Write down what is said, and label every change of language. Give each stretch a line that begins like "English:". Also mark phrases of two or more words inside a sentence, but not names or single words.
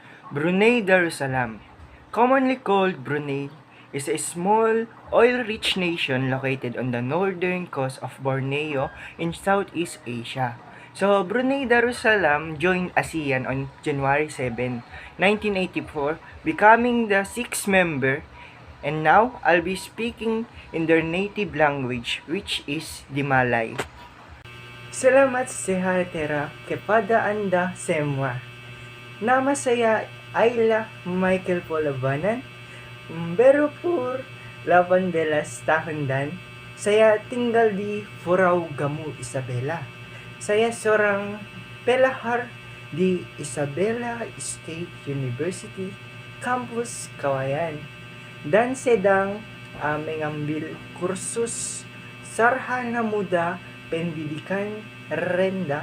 English: Brunei Darussalam, commonly called Brunei, is a small, oil-rich nation located on the northern coast of Borneo in Southeast Asia. So, Brunei Darussalam joined ASEAN on January 7, 1984, becoming the sixth member. And now, I'll be speaking in their native language, which is the Malay.
Malay: Salamat sehatera kepada Anda semua. Nama saya Ayla Michael Polabanan, berumur 18 tahun dan saya tinggal di Furau Gamu, Isabela. Saya seorang pelahar di Isabela State University, Campus Kawayan, dan sedang mengambil kursus Sarjana Muda Pendidikan Rendah.